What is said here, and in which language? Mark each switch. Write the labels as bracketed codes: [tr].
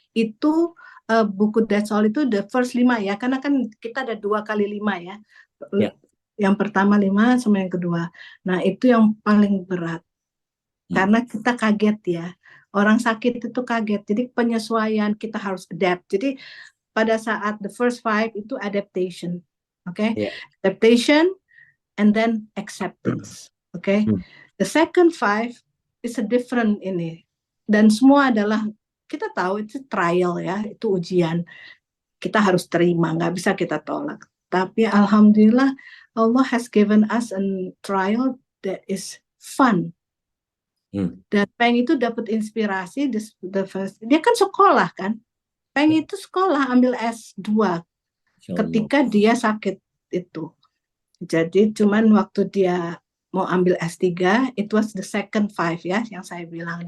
[id] Itu buku That's All itu [en] the first 5 [id] ya, karena kan kita ada 2 kali 5 ya. Ya. Yang pertama 5 sama yang kedua. Nah itu yang paling berat. Karena kita kaget ya. Orang sakit itu kaget. Jadi penyesuaian kita harus adapt. Jadi pada saat [en] the first 5 [id] itu adaptation. Oke? Ya. [en] Adaptation and then acceptance. Oke? The second 5 is a different ini. [id] Dan semua adalah kita tahu itu trial ya, itu ujian. Kita harus terima, nggak bisa kita tolak. Tapi alhamdulillah [en] Allah has given us a trial that is fun. [id] Dan Peng itu dapat inspirasi dia kan sekolah kan. Peng itu sekolah ambil S2 ketika dia sakit itu. Jadi cuman waktu dia mau ambil S3, [en] it was the second 5 [id] ya, yang saya bilang.